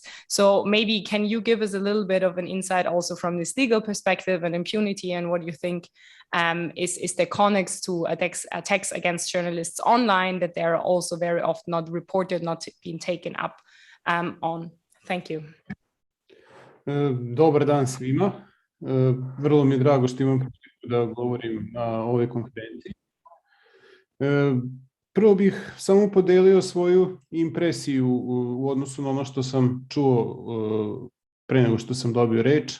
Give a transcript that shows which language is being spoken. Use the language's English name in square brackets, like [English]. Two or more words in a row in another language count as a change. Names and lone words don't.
[English] So maybe can you give us a little bit of an insight also from this legal perspective and impunity, and what you think is the connex to attacks against journalists online, that they're also very often not reported, not being taken up on. Thank you. [Serbian] Dobar dan svima. Vrlo mi je drago što imam priliku da govorim na ovoj konferenciji. Prvo bih samo podelio svoju impresiju u odnosu na ono što sam čuo pre nego što sam dobio reč.